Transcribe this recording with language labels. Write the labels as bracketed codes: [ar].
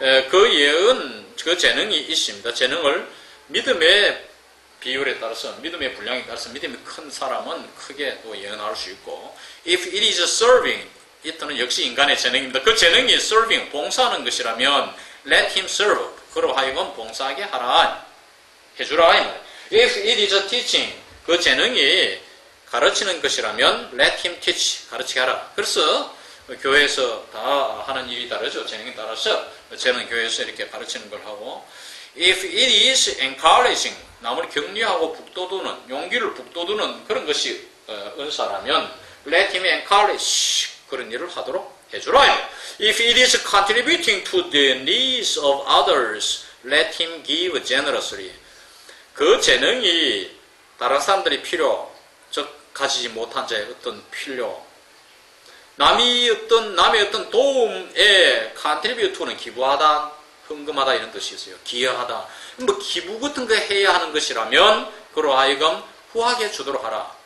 [ko] 그 예언, 그 재능이 있습니다. 재능을 믿음의 비율에 따라서, 믿음의 분량에 따라서 믿음이 큰 사람은 크게 또 예언할 수 있고, [en] if it is serving, [ko] 이때는 역시 인간의 재능입니다. 그 재능이 serving, 봉사하는 것이라면 [en] let him serve, [ko] 그로 하여금 봉사하게 하라, 해주라. [en] if it is teaching, [ko] 그 재능이 가르치는 것이라면 [en] let him teach, [ko] 가르치게 하라. 그래서 교회에서 다 하는 일이 다르죠. 재능에 따라서 저는 교회에서 이렇게 가르치는 걸 하고, [en] if it is encouraging, [ko] 남을 격려하고 북돋우는, 용기를 북돋우는 그런 것이 은사라면 [en] let him encourage, [ko] 그런 일을 하도록 해주라. [en] If it is contributing to the needs of others, let him give generously. [ko] 그 재능이 다른 사람들이 필요, 즉 가지지 못한 자의 어떤 필요, 남의 어떤 도움에 [en] contribute to [ko] 는 기부하다, 헌금하다 이런 뜻이 있어요. 기여하다. 뭐 기부 같은 거 해야 하는 것이라면 그로 하여금 후하게 주도록 하라.